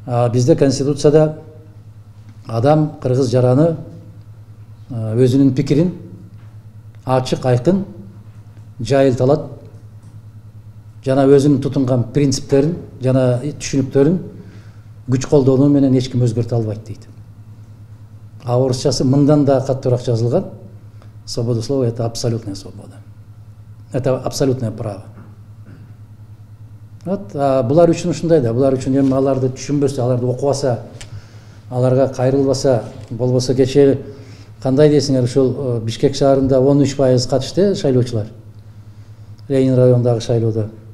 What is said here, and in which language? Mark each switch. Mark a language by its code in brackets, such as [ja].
[ky] Бизде Конституцияда адам кыргыз жараны өзүнүн пикирин ачык, айкын жайылталат, жана өзүнүн тутунган принциптерин жана түшүнүктөрүн күч колдонуу менен эч ким өзгөртө албайт дейт. Орусчасы мындан да каттуураак жазылган: [ru] свобода слова — это абсолютная свобода. Это абсолютное право. [ky] Вот, булар үчүн ушундай да, булар үчүн эми аларды түшүнбөсө, аларды окубаса, аларга кайрылбаса, болбосо кечээ кандай дейсиңер, ушул Бишкек шаарында 13% катышты шайлоочулар. Ленин районундагы шайлоодо.